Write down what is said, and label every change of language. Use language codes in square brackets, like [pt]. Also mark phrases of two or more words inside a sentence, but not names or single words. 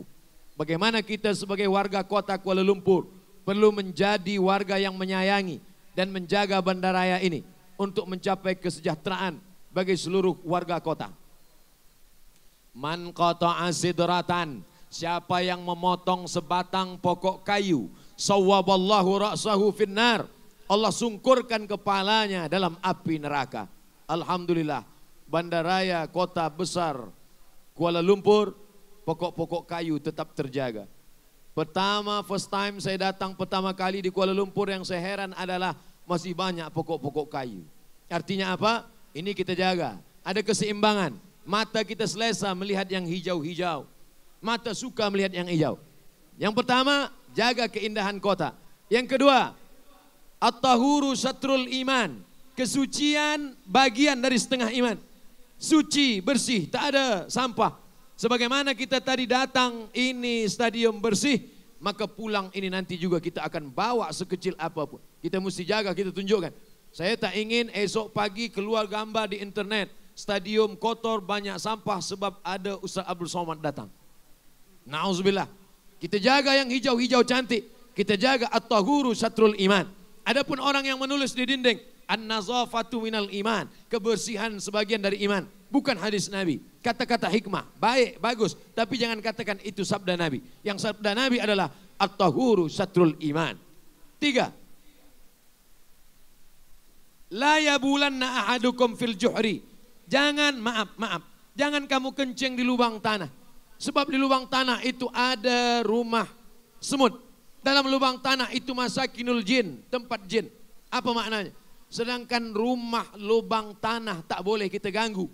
[ms] Bagaimana kita sebagai warga kota Kuala Lumpur perlu menjadi warga yang menyayangi dan menjaga bandaraya ini untuk mencapai kesejahteraan bagi seluruh warga kota. [ar] من قطع سدرة, [ms] siapa yang memotong sebatang pokok kayu, [ar] صوب الله رأسه في النار, [ms] Allah sungkurkan kepalanya dalam api neraka. Alhamdulillah, bandaraya kota besar Kuala Lumpur, pokok-pokok kayu tetap terjaga. [en] First time [ms] saya datang pertama kali di Kuala Lumpur, yang saya heran adalah masih banyak pokok-pokok kayu. Artinya apa? Ini kita jaga. Ada keseimbangan. Mata kita selesa melihat yang hijau-hijau. Mata suka melihat yang hijau. Yang pertama, jaga keindahan kota. Yang kedua, [ar] الطهور شطر الإيمان. [ms] Kesucian bagian dari setengah iman. Suci, bersih, tak ada sampah. Sebagaimana kita tadi datang ini stadium bersih, maka pulang ini nanti juga kita akan bawa sekecil apapun. Kita mesti jaga, kita tunjukkan. Saya tak ingin esok pagi keluar gambar di internet, stadium kotor, banyak sampah sebab ada Ustaz Abdul Somad datang. Na'udzubillah. Kita jaga yang hijau-hijau cantik. Kita jaga [ar] الطهور شطر الإيمان. [ms] Adapun orang yang menulis di dinding, [ar] النظافة من الإيمان, [ms] kebersihan sebagian dari iman. bukan hadis Nabi. Kata-kata hikmah, baik, bagus. Tapi jangan katakan itu sabda Nabi. Yang sabda Nabi adalah [ar] الطهور شطر الإيمان. [ms] 3. [ar] لا يبولن أحدكم في الجحر. [ms] Jangan, maaf. Jangan kamu kencing di lubang tanah. Sebab di lubang tanah itu ada rumah semut. Dalam lubang tanah itu [ar] مساكن الجن, [ms] tempat jin. Apa maknanya? Sedangkan rumah lubang tanah tak boleh kita ganggu.